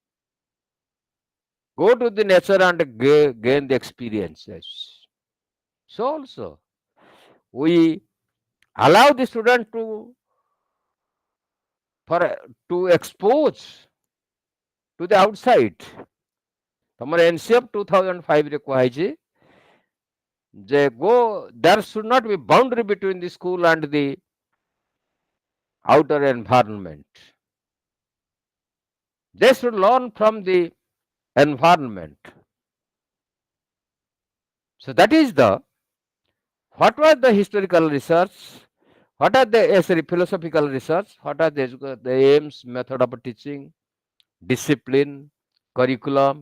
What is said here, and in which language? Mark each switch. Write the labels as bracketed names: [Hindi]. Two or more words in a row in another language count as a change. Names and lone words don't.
[English] Go to the nature and gain the experiences. So also we allow the student to expose to the outside. [Odia] ତମର NCF 2005 ରେ କୁହାଯାଇଛି ଯେ [English] there should not be boundary between the school and the outer environment. They should learn from the environment. So that is the what was the historical research, what are the sorry, philosophical research, what are the aims, method of teaching, discipline, curriculum.